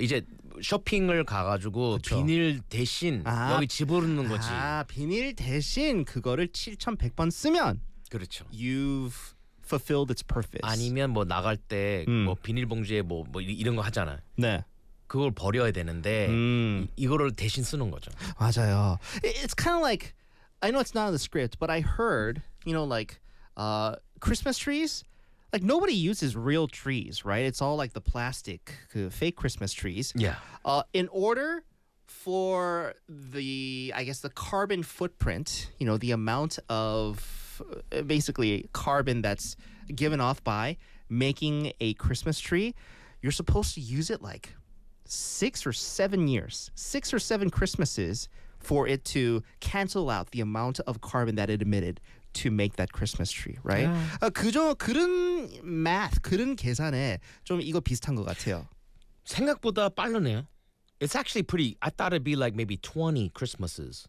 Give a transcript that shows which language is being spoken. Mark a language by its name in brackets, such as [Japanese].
[Korean] 이제 쇼핑을 가가지고 그렇죠. 비닐 대신 여기 집어넣는 거지. 아, 비닐 대신 그거를 7,100번 쓰면 그렇죠. [English] You've fulfilled its purpose. [Korean] 아니면 뭐 나갈 때 뭐 비닐봉지에 뭐 이런 거 하잖아. 네. 그걸 버려야 되는데 이거를 대신 쓰는 거죠. 맞아요. [English] It's kind of like, I know it's not in the script, but I heard, you know, like Christmas trees, like nobody uses real trees, right? It's all like the plastic, fake Christmas trees. Yeah. In order for the, I guess, the carbon footprint, you know, the amount of basically carbon that's given off by making a Christmas tree, you're supposed to use it like 6 or 7 years, 6 or 7 Christmases for it to cancel out the amount of carbon that it emitted to make that Christmas tree, right? Yeah. [Korean] 그런 math, 그런 계산에 좀 이거 비슷한 것 같아요. 생각보다 빠르네요. [English] It's actually pretty, I thought it'd be like maybe 20 Christmases.